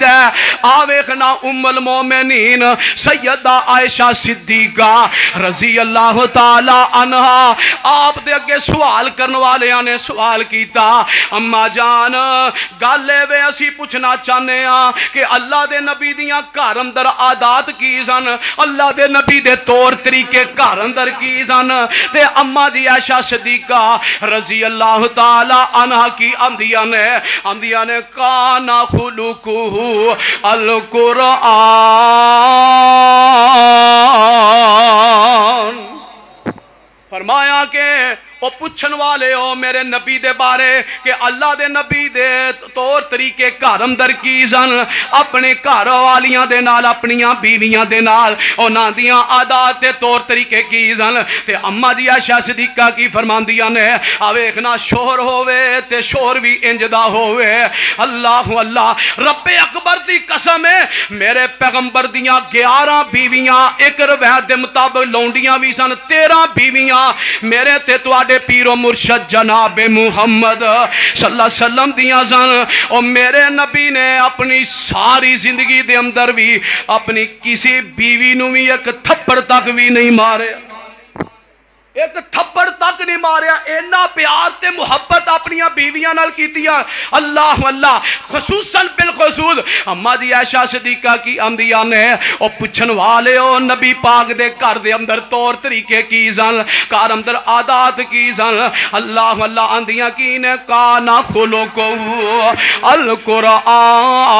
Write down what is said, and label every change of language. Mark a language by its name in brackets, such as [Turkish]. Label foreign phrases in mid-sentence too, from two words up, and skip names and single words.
[Punjabi] آ ویکھنا ام المومنین سیدہ عائشہ صدیقہ [Arabic] رضي الله تعالى عنها, [Punjabi] آپ دے اگے سوال کرنے والے نے سوال کیا، اماں جان گل وے اسی پوچھنا چاہتے ہیں کہ اللہ دے نبی دیاں گھر اندر عادات کی سن، اللہ دے نبی دے طور طریقے گھر اندر کی سن. تے اماں جی عائشہ صدیقہ [Arabic] رضي الله تعالى عنها [Punjabi] کی آندیاں نے [Arabic] كان خلقه القرآن, [Punjabi] فرمایا کے او پچھن والے ہو میرے نبی دے بارے کہ اللہ دے نبی دے طور طریقے گھر اندر کی سن، اپنے گھر والیاں دے نال اپنیاں بیویاں دے نال اُنہاں دیاں عادات تے طور طریقے کی سن. تے اماں جی عائشہ صدیقہ کی فرماندیاں نے، آ ویکھنا شوہر ہووے تے شوہر بھی اِنج دا ہووے. اللہ اللہ ربے اکبر دی قسم ہے، میرے پیغمبر دیاں 11 بیویاں ایک روایت دے مطابق لونڈیاں بھی سن، 13 بیویاں میرے تے پیرو مرشد جناب محمد [Arabic] صلى الله عليه وسلم [Punjabi] دیاں سن. اور میرے نبی نے اپنی ساری زندگی دے اندر بھی اپنی کسی بیوی نوں بھی ایک تھپڑ تک بھی نہیں مارے. ایک تھپڑ تک نہیں ماریا، اینا پیار تے محبت اپنی بیویاں نال کیتیاں. اللہ اللہ. خصوصاً بالخصوص اما دی عائشہ صدیقہ کی آندیاں نے او پوچھن والے او نبی پاک دے گھر دے اندر طور طریقے کی سن، گھر اندر عادات کی سن. اللہ اللہ آندیاں کی نے [Arabic] کانا خلقو القرآن.